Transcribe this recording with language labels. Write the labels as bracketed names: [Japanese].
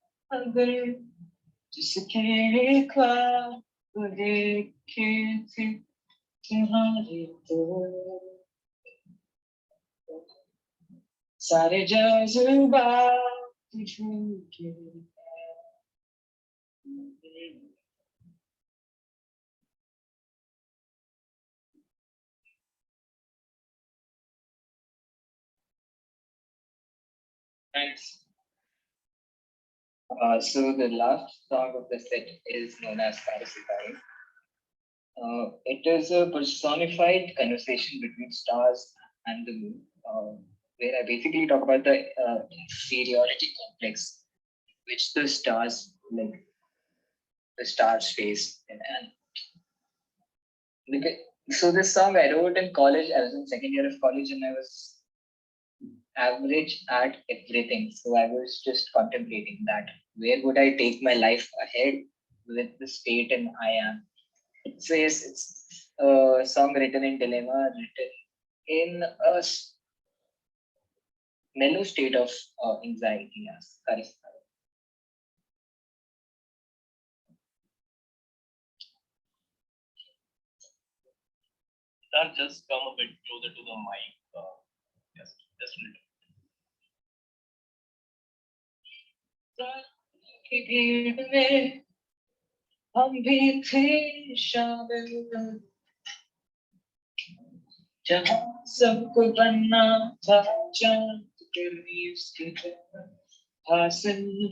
[Hindi] अगर जिसके ख्वाब देखे थे तुम्हारे तो सारे जज्बात झूठे [English] Thanks. So the last song of the set is known as Simplified. It is a personified conversation between stars and the moon, where I basically talk about the inferiority complex which the stars face. And so this song I wrote in college. I was in second year of college and I was average at everything. So I was just contemplating that where would I take my life ahead with the state and I am. It says it's a song written in dilemma, written in a mellow state of anxiety. Yes, charisma. Just come a bit closer to the mic. Just a little. [Hindi] की भीड़ में हम भी थे शामिल जहाँ सबको बनना था चांद के उसकी हासिल